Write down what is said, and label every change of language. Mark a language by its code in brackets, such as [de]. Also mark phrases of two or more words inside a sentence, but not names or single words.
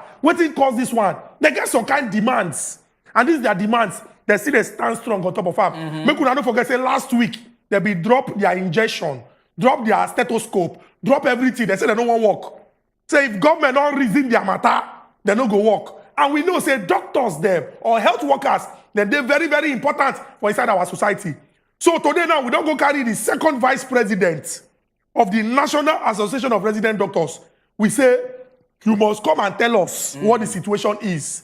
[pcm] Wetin cause this one? They get some kind demands, and these their demands. They still dey stand strong on top of them. Make una no forget say last week they be drop their injection, drop their stethoscope, drop everything. They say they no wan work. Say if government don't reason their matter, they no go work. And we know say doctors them or health workers, then they're very important for inside our society. So today now we don't go carry the second vice president of the National Association of Resident Doctors. We say you must come and tell us what the situation is.